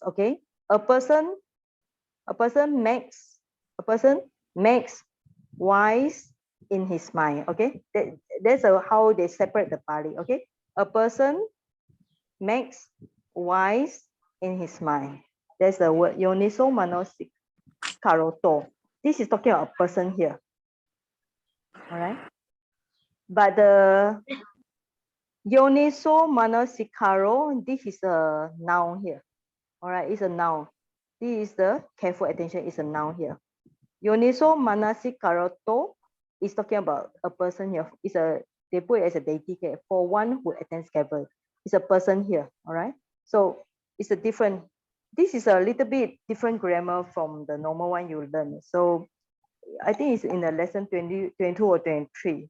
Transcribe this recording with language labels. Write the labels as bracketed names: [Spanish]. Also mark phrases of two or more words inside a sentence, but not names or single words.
[English] Okay, a person makes wise in his mind. Okay, that's how they separate the Pali. Okay, a person makes wise in his mind. There's the word [Pali] yoniso manasi karoto. [English] This is talking about a person here. All right. But the [Pali] yoniso manasikaro, [English] this is a noun here. All right, it's a noun. This is the careful attention, is a noun here. [Pali] Yoniso manasikaroto [English] is talking about a person here. They put it as a deity here for one who attends carefully. It's a person here. All right. So it's a different. This is a little bit different grammar from the normal one you learn. So I think it's in the lesson 20, 22 or 23.